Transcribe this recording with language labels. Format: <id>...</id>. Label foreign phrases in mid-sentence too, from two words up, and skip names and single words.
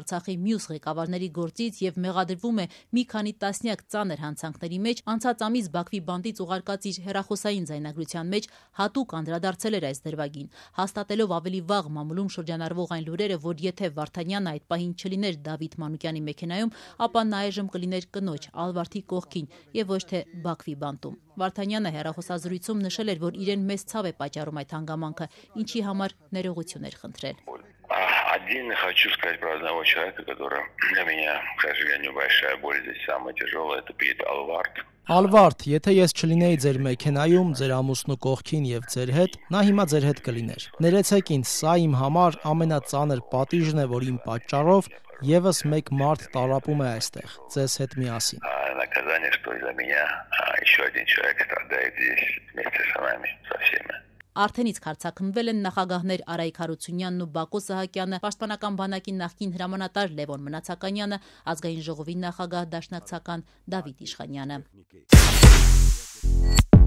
<hy>Արցախի մյուս ղեկավարների գործից եւ մեղադրվում է մի քանի տասնյակ ծանր հանցանքների մեջ, անցած ամիս Բաքվի բանտից ուղարկած իր հեռախոսային ձայնագրության մեջ հատուկ անդրադարձել էր այս դրվագին, հաստատելով ավելի վաղ մամուլում շրջանառվող այն լուրերը, որ եթե Վարդանյանը այդ պահին չլիներ Դավիթ Մանուկյանի մեքենայում, ապա նա այժմ կլիներ կնոջ Ալվարդի կողքին եւ ոչ թե Բաքվի բանտում։ Վարդանյանը հեռախոսազրույցում նշել էր, որ իրեն մեծ ցավ է պատճառում այդ հանգամանքը, ինչի համար ներողություն էր խնդրել։</hy> <ru>Отдельно хочу сказать про одного человека, который для меня, к сожалению, большая боль здесь самая тяжелая, это Пит Алвард.</ru> <hy>Ալվարդ, եթե ես չլինեի ձեր մեքենայում, ձեր ամուսնու կողքին եւ ձեր հետ, նա հիմա ձեր հետ կլիներ։ Ներեցեք ինձ, սա իմ համար ամենածանր պատիժն է, որ իմ պատճառով եւս մեկ մարդ տարապում է այստեղ, ձեզ հետ միասին։</hy> <ru>Наказание, что из-за меня еще один человек страдает здесь вместе с нами, со всеми.</ru> <hy>Արդեն իսկ հարցակնվել են նախագահներ Արայիկ Հարությունյանն ու Բակո Սահակյանը, պաշտպանական բանակի նախկին հրամանատար Լևոն Մնացականյանը, ազգային ժողովի նախագահ դաշնակցական Դավիթ Իշխանյանը։</hy>